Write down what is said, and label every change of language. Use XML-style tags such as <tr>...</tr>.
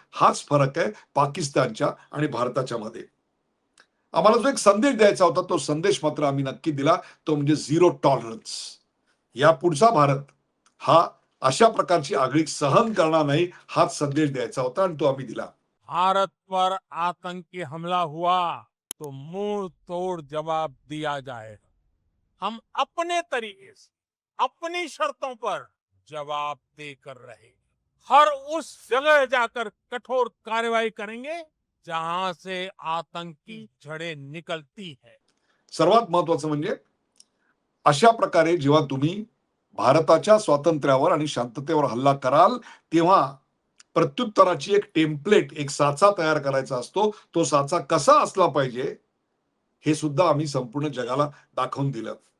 <mr>हाच फरक आहे पाकिस्तानच्या आणि भारताच्या मध्ये. आम्हाला जो एक संदेश द्यायचा होता तो संदेश मात्र आम्ही नक्की दिला, तो म्हणजे झिरो टॉलरन्स. या पुढचा भारत हा अशा प्रकारची आगळीक सहन करणार नाही, हाच संदेश द्यायचा होता आणि तो आम्ही दिला.</mr> <hi>भारत पर आतंकी हमला हुआ तो मुंह तोड़ जवाब दिया जाएगा। हम अपने तरीके से अपनी शर्तों पर जवाब देकर रहे, हर उस जगह जाकर कठोर कार्रवाई करेंगे जहां से आतंकी जड़ें निकलती है।</hi> <mr>सर्वात महत्वाचं म्हणजे अशा प्रकारे जेव्हा तुम्ही भारताच्या स्वातंत्र्यावर आणि शांततेवर हल्ला कराल तेव्हा प्रत्युत्तराची एक टेम्पलेट, एक साचा तयार करायचा असतो. तो साचा कसा असला पाहिजे हे सुद्धा आम्ही संपूर्ण जगाला दाखवून दिलं.</mr>